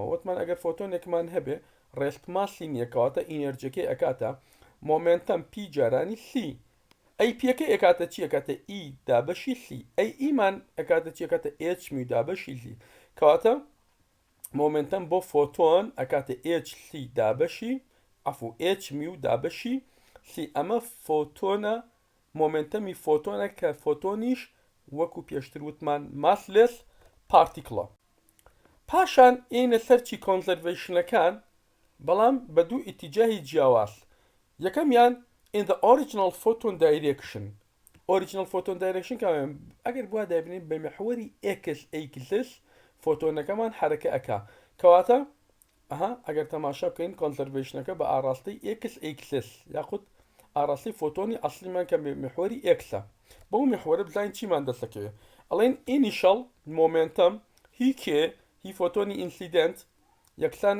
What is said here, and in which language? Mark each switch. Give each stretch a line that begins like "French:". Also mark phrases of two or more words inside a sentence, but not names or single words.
Central Kurdish: وتمان ئەگەر فۆتۆنێکمان هەبێ
English: rest mass
Central Kurdish: نییە کەواتە ئینێرجەکەی ئەکاتە مۆمنتەم پی جارانی سی، ئەی پیەکە ئەکاتە چی ئەکاتە ئی دابەشی سی، ئەی ئیمان ئەکاتە چی ئەکاتە ئێچ می دابەشی سی، کەواتە مۆمنتەم بۆ فۆتۆن ئەکاتە ئێچ سی دابەشی ئەفو ئێچ می و دابەشی سی. ئەمە فۆتۆنە مۆمنتەمی فۆتۆنە کە فۆتۆنیش وەکو پێشتر وتمان
English: massless particle.
Central Kurdish: پاشان ئینە سەرچی کۆنزەرویشنەکان بەڵام بە دوو ئیتیجاهی جیاواز. یەکەمیان
English: in the original photon direction. original photon direction
Central Kurdish: کەوێن ئەگەر بوا دابنین بە مەحوەری
English: x axis
Central Kurdish: فۆتۆنەکەمان حرەکە ئەکا، کەواتە ئەگەر تەماشا بکەین کۆنزەرویشنەکە بە ئاڕاستی
English: x axis
Central Kurdish: یاخود ئاڕاستی فۆتۆنی ئەسلیمان کە مەحوەری ئێکسە. بەو مەحوەرە بزانین چیمان دەستەکەوێت، ئەڵێن
English: initial momentum
Central Kurdish: هی کێ هی فۆتۆنی ئینسیدنت یەکسانە